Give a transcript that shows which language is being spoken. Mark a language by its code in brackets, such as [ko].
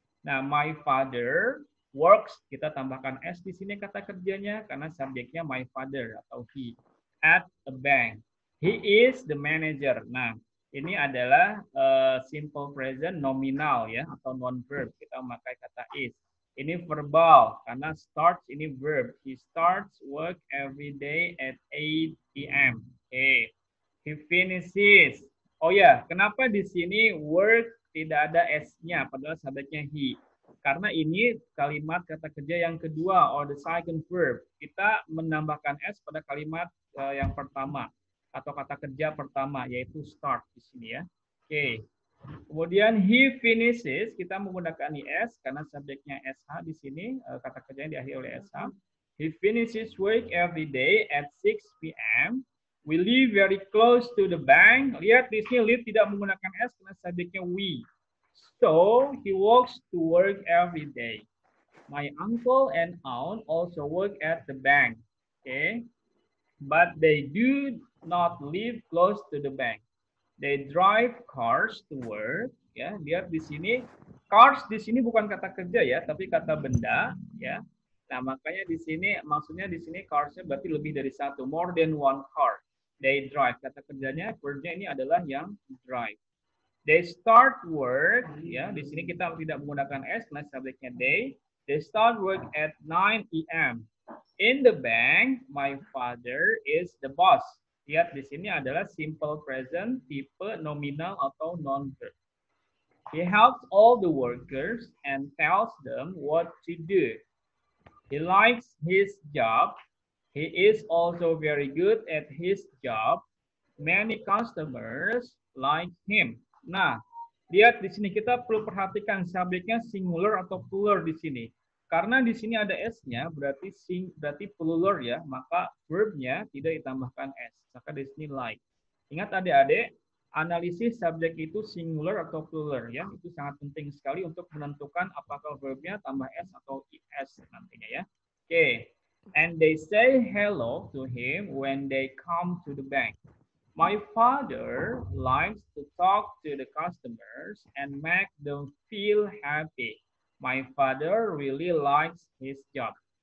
[id] Nah, [en] my father works, [id] kita tambahkan s di sini kata kerjanya karena subjeknya my father atau he [en] at a bank. He is the manager. [id] Nah, ini adalah simple present nominal ya atau non verb. Kita memakai kata is. Ini verbal karena starts ini verb. [en] He starts work every day at 8 p.m. Okay. He finishes. [id] Oh ya, kenapa di sini work tidak ada s-nya padahal subjeknya he? Karena ini kalimat kata kerja yang kedua [en] or the second verb. [id] Kita menambahkan s pada kalimat yang pertama atau kata kerja pertama yaitu start di sini ya. Oke. Kemudian he finishes, kita menggunakan is karena subjeknya sh di sini, kata kerjanya diakhiri oleh sh. [en] He finishes work every day at 6 p.m. We live very close to the bank. [id] Lihat di sini live tidak menggunakan s karena subjeknya we. [en] So he walks to work every day. My uncle and aunt also work at the bank. Okay. but they do not live close to the bank. They drive cars to work. [id] Ya, lihat di sini cars di sini bukan kata kerja ya, tapi kata benda ya. Nah, makanya di sini maksudnya di sini carsnya berarti lebih dari satu, [en] more than one car. They drive. [id] Kata kerjanya, verbnya ini adalah yang drive. [en] They start work, [id] ya. Di sini kita tidak menggunakan s karena subjeknya they. [en] They start work at 9 a.m. In the bank, my father is the boss. [id] Lihat di sini adalah simple present, tipe nominal atau non-verb. [en] He helps all the workers and tells them what to do. He likes his job. He is also very good at his job. Many customers like him. [id] Nah, lihat di sini kita perlu perhatikan subjeknya singular atau plural di sini. Karena di sini ada s-nya, berarti plural ya, maka verbnya tidak ditambahkan s. Maka di sini like. Ingat adik-adik, analisis subjek itu singular atau plural ya. Itu sangat penting sekali untuk menentukan apakah verbnya tambah s atau is nantinya ya. Oke. [en] And they say hello to him when they come to the bank. My father likes to talk to the customers and make them feel happy. My father really likes his job.